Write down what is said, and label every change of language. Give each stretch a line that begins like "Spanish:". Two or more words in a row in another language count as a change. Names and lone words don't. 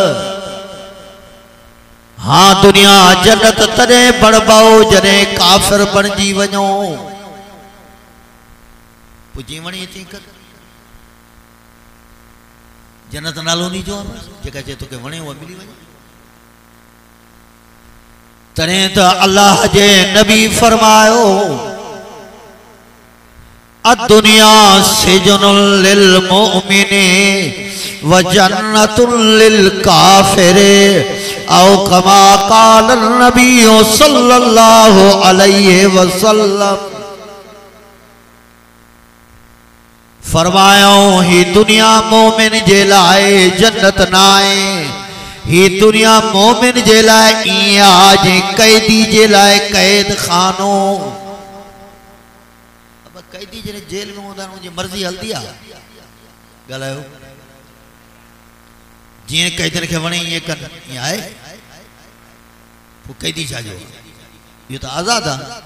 Sindhi: हाँ दुनिया जन्नत तॾहिं बणबाओ जॾहिं काफ़िर बणजी वञो। पोइ जीअं वणी अची कर जन्नत नालो नहीं जो जेका चए तोखे वणे उहा मिली वञे। तॾहिं त अल्लाह जे नबी फरमायो
Arabic: الدنيا سجن للمؤمن وجنة للكافر. و كما قال النبي صلى الله عليه وسلم.
Sindhi: फरमायो ही दुनिया मोमिन जे लाए जन्नत नाए, ही दुनिया मोमिन जे लाए ईअं आहे कैदी जे लाए कैद खानो। अब कैदी जॾहिं जेल में हूंदा आहिनि उनजी मर्ज़ी हलंदी आहे ॻाल्हायो, जीअं कैदियुनि खे वणे ईअं कनि, ईअं आहे पोइ कैदी छा जो, इहो त आज़ादु आहे।